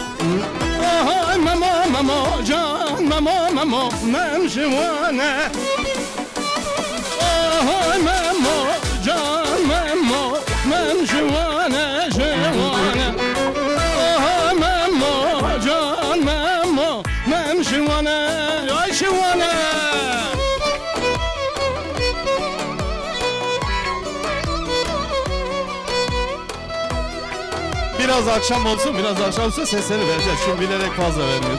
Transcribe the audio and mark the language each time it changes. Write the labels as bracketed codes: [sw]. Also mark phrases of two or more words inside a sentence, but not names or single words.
[ku] Oh Memo can Memo mem şivane. Oh Memo can Memo mem şivane şivane. Oh Memo can Memo mem şivane ay şivane. [tr] Biraz akşam olsun, biraz akşam olsun sesleri vereceğiz. Şimdi bilerek fazla vermiyoruz.